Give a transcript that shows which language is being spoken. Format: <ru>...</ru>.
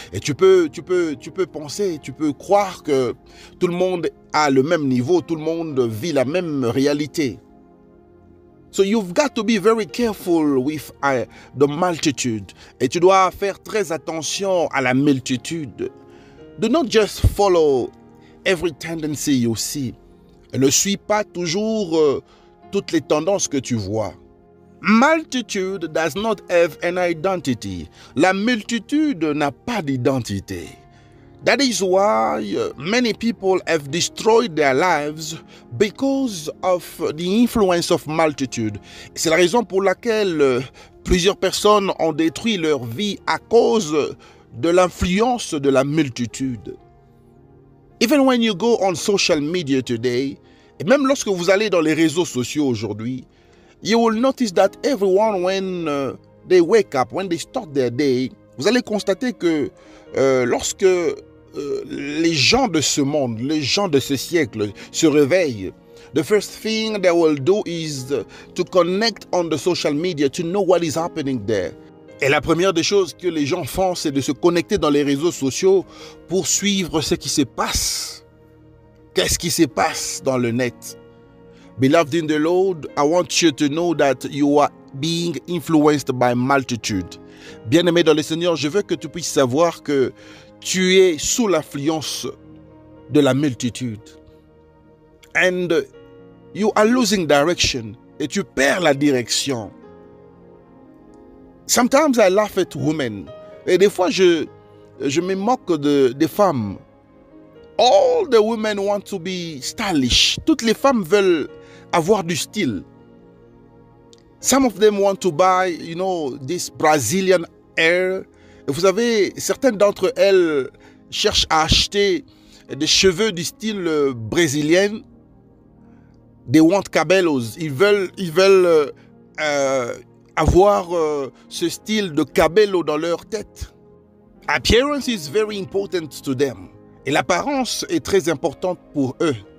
<fr>Et tu peux penser, tu peux croire que tout le monde a le même niveau, tout le monde vit la même réalité.</fr> <en>So you've got to be very careful with the multitude.</en> <fr>Et tu dois faire très attention à la multitude.</fr> <en>Do not just follow every tendency you see.</en> <fr>Ne suis pas toujours toutes les tendances que tu vois.</fr> <en>Multitude does not have an identity.</en> <fr>La multitude n'a pas d'identité.</fr> <en>That is why many people have destroyed their lives because of the influence of multitude.</en> <fr>C'est la raison pour laquelle plusieurs personnes ont détruit leur vie à cause de l'influence de la multitude.</fr> <en>Even when you go on social media today,</en> <fr>et même lorsque vous allez dans les réseaux sociaux aujourd'hui,</fr> <en>you will notice that everyone, when they wake up, when they start their day,</en> <fr>vous allez constater que lorsque les gens de ce monde, les gens de ce siècle se réveillent,</fr> <en>the first thing they will do is to connect on the social media to know what is happening there.</en> <fr>Et la première des choses que les gens font, c'est de se connecter dans les réseaux sociaux pour suivre ce qui se passe. Qu'est-ce qui se passe dans le net?</fr> <en>Beloved in the Lord, I want you to know that you are being influenced by multitude.</en> <fr>Bien-aimé dans le Seigneur, je veux que tu puisses savoir que tu es sous l'influence de la multitude.</fr> <en>And you are losing direction.</en> <fr>Et tu perds la direction.</fr> <en>Sometimes I laugh at women.</en> <fr>Et des fois, je me moque des femmes.</fr> <en>All the women want to be stylish.</en> <fr>Toutes les femmes veulent avoir du style.</fr> <en>Some of them want to buy, this Brazilian hair.</en> <fr>Vous savez, certaines d'entre elles cherchent à acheter des cheveux du style brésilien.</fr> <en>They want cabellos.</en> <fr>Ils veulent avoir ce style de cabello dans leur tête.</fr> <en>Appearance is very important to them.</en> <fr>Et l'apparence est très importante pour eux.</fr>